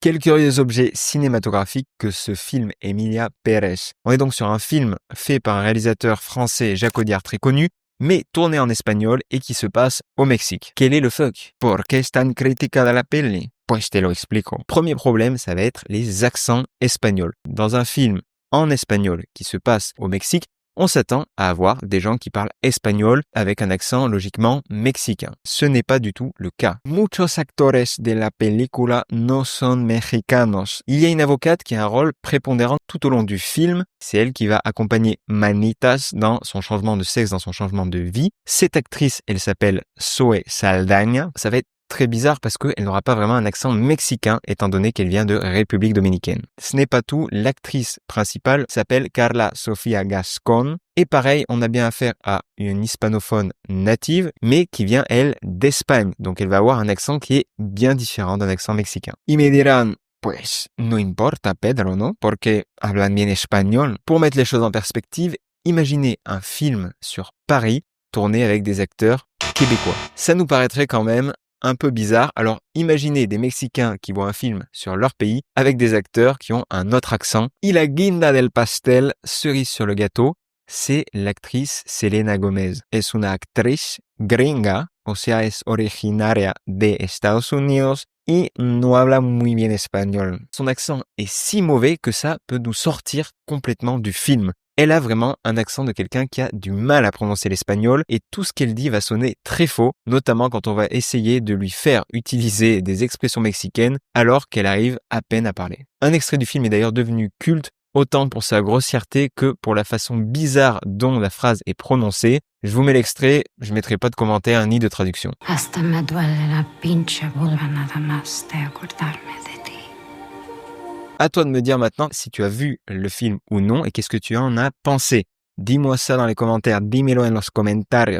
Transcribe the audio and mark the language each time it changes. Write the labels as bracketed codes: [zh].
[fr] Quel curieux objet cinématographique que ce film Emilia Pérez. On est donc sur un film fait par un réalisateur français, Jacques Audiard, très connu, mais tourné en espagnol et qui se passe au Mexique. Quel est le fuck? [es] ¿Por qué es tan criticada la peli? Pues te lo explico. [fr] Premier problème, ça va être les accents espagnols. Dans un film en espagnol qui se passe au Mexique, on s'attend à avoir des gens qui parlent espagnol avec un accent logiquement mexicain. Ce n'est pas du tout le cas. [es] Muchos actores de la película no son mexicanos. [fr] Il y a une avocate qui a un rôle prépondérant tout au long du film. C'est elle qui va accompagner Manitas dans son changement de sexe, dans son changement de vie. Cette actrice, elle s'appelle Zoe Saldaña. Ça va être très bizarre parce qu'elle n'aura pas vraiment un accent mexicain étant donné qu'elle vient de République dominicaine. Ce n'est pas tout, l'actrice principale s'appelle Carla Sofía Gascón et pareil, on a bien affaire à une hispanophone native mais qui vient elle d'Espagne, donc elle va avoir un accent qui est bien différent d'un accent mexicain. [es] Y me dirán, pues no importa Pedro, ¿no? Porque hablan bien español. [fr] Pour mettre les choses en perspective, imaginez un film sur Paris tourné avec des acteurs québécois. Ça nous paraîtrait quand même un peu bizarre. Alors imaginez des Mexicains qui voient un film sur leur pays avec des acteurs qui ont un autre accent. [es] Y la guinda del pastel, [fr] cerise sur le gâteau, c'est l'actrice Selena Gomez. [es] Es una actriz gringa, o sea, es originaria de Estados Unidos y no habla muy bien espagnol. [fr] Son accent est si mauvais que ça peut nous sortir complètement du film. Elle a vraiment un accent de quelqu'un qui a du mal à prononcer l'espagnol et tout ce qu'elle dit va sonner très faux, notamment quand on va essayer de lui faire utiliser des expressions mexicaines alors qu'elle arrive à peine à parler. Un extrait du film est d'ailleurs devenu culte, autant pour sa grossièreté que pour la façon bizarre dont la phrase est prononcée. Je vous mets l'extrait, je mettrai pas de commentaire ni de traduction. [es] Hasta me duele la pinche vulva nada más de acordarme de ti. [fr] À toi de me dire maintenant si tu as vu le film ou non et qu'est-ce que tu en as pensé. Dis-moi ça dans les commentaires, [es] dímelo en los comentarios.